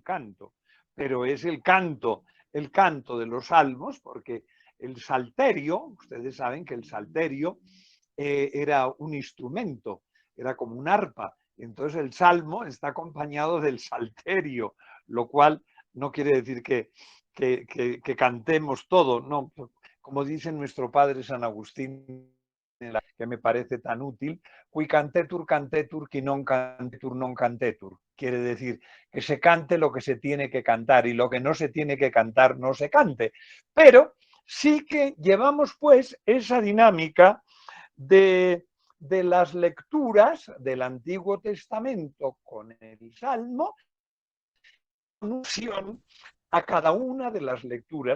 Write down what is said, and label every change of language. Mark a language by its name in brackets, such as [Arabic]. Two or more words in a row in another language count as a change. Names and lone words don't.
[Spanish] canto, pero es el canto de los salmos, porque el salterio, ustedes saben que el salterio era un instrumento, era como un arpa, entonces el salmo está acompañado del salterio, lo cual no quiere decir que cantemos todo, no, como dice nuestro padre San Agustín, que me parece tan útil, [Latin] qui cantetur cantetur, qui non cantetur non cantetur. [Spanish] Quiere decir que se cante lo que se tiene que cantar y lo que no se tiene que cantar no se cante. Pero sí que llevamos pues esa dinámica de las lecturas del Antiguo Testamento con el Salmo, alusión a cada una de las lecturas.